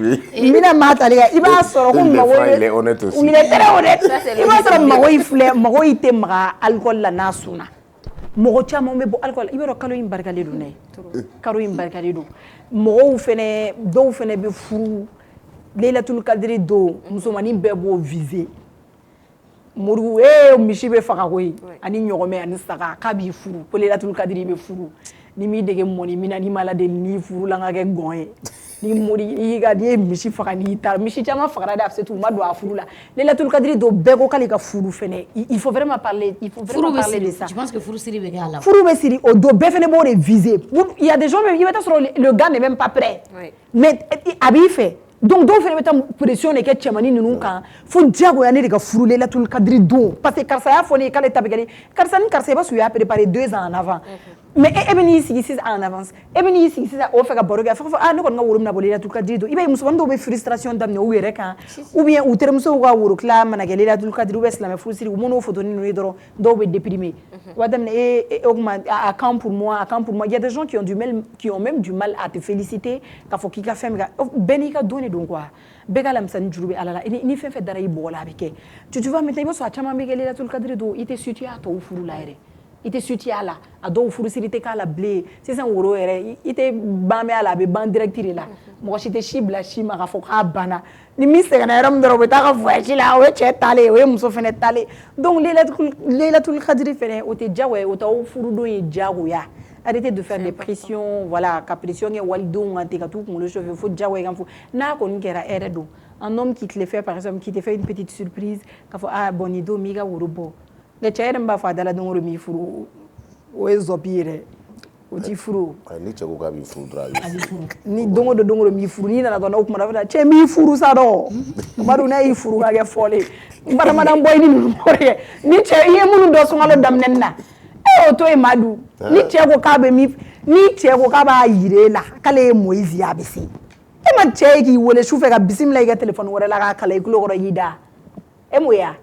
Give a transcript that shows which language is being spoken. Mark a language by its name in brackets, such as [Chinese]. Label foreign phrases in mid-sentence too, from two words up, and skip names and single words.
[French] Il est honnête aussi. Il est très honnête. Il va se Makoy t'aimera alcool la nasuna. [Bambara] Mɔgɔ caman bɛ bɔ alcool i b'a dɔn kalo in barikalen don dɛ kalo in barikalen don mɔgɔw fɛnɛ dɔw fɛnɛ bɛ furu Laylatul Kadiri don musomanin bɛɛ b'o viser Moribu misi bɛ faga koyi ani ɲɔgɔmɛ ani saga k'a b'i furu ko Laylatul Kadiri bɛ furu ni m'i dege mɔni min na n'i ma ladeli n'i furu la ka kɛ gɔn ye ni mori n'i ye misi faga n'i taara misi caman fagara dɛ a bɛ se t'u ma don a furu la Laylatul Kadiri don bɛɛ ko k'ale ka furu fɛnɛ [French] il faut vraiment parler de ça. Je pense que [Bambara] furu siri bɛ kɛ a la. Furu bɛ siri o don bɛɛ fɛnɛ b'o de viser [French] il y a des gens même [Bambara] i bɛ taa sɔrɔ [French] le gars n'est même pas prêt mais [Bambara] a b'i fɛ donc dɔw fana bɛ taa pression de kɛ cɛmannin ninnu kan fo diyagoya ne de ka furu Laylatul Qadri don parce que karisa y'a fɔ ne ye k'ale ta bɛ kɛ ni karisa ni karisa i b'a sɔrɔ u y'a préparé [French] 2 ans en avant mais [Bambara] e bɛ n'i sigi sisan en avance e bɛ n'i sigi sisan o fɛ ka baro kɛ a fɔ ko ne kɔni ka woro bɛna bɔ Laylatul Qadri don i b'a ye musomanin dɔw bɛ frustration daminɛ u yɛrɛ kan ou bien u terimusow ka woro tila mana kɛ Laylatul Qadri ou bien silamɛ furusiri u m'o photo ninnu ye dɔrɔn dɔw bɛ déprimer u b'a daminɛ o kuma [French] à quand pour moi il y a des gens qui ont même du mal à te féliciter [Bambara] k'a fɔ k'i ka fɛn min kɛ bɛɛ n'i ka don de don quoi bɛɛ ka lamisani juru bɛ Ala la ni fɛn fɛn dara i bɔgɔ la a bɛ kɛ [French] tu vois maintenant [Bambara] i b'a sɔrɔ a caman bɛ kɛ Laylatul Qadri don i tɛ situé a tɔw furu la yɛrɛ i tɛ situé a la a dɔw furusiri tɛ k'a la bilen sisan woro yɛrɛ i tɛ ban bɛ a la a bɛ ban direct de la mɔgɔ si tɛ si bila si ma k'a fɔ k'a banna ni min sɛgɛnna yɔrɔ min dɔrɔn u bɛ taa ka voyage la o ye cɛ talen o ye muso fana talen donc Laylatul Qadri fɛnɛ o tɛ diyagoya ye o t'aw furudon ye diyagoya [French] arrêtez de faire des pressions voilà [Bambara] ka pression kɛ walidenw kan ten ka t'u kunkolo chauffer fo diyagoya i kan fo n'a kɔni kɛra hɛrɛ don [French] un homme qui te le fait par exemple qui te fait une petite surprise [Bambara] k'a fɔ bon nin don m'i ka woro bɔ nka cɛ yɛrɛ min b'a fɔ a dala don o don m'i furu o ye zɔpi yɛrɛ o t'i furu ni cɛ ko k'a b'i furu dɔrɔn a b'i furu ni don o don m'i furu n'i nana dɔrɔn o kumana a bɛ na cɛ m'i furu sa dɔn Madu n'a y'i furu ka kɛ fɔlen badamadan bɔ i ni ninnu kɔrɔ kɛ ni cɛ i ye minnu dɔn sunkalo daminɛni na e y'o to yen Madu ni cɛ ko k'a bɛ min ni cɛ ko k'a b'a yira e la k'ale ye Moïse ye a bɛ se e ma cɛ ye k'i wele sufɛ ka bisimila i ka téléphone wɛrɛ la k'a kala i tulo kɔrɔ y'i da e m'o ye wa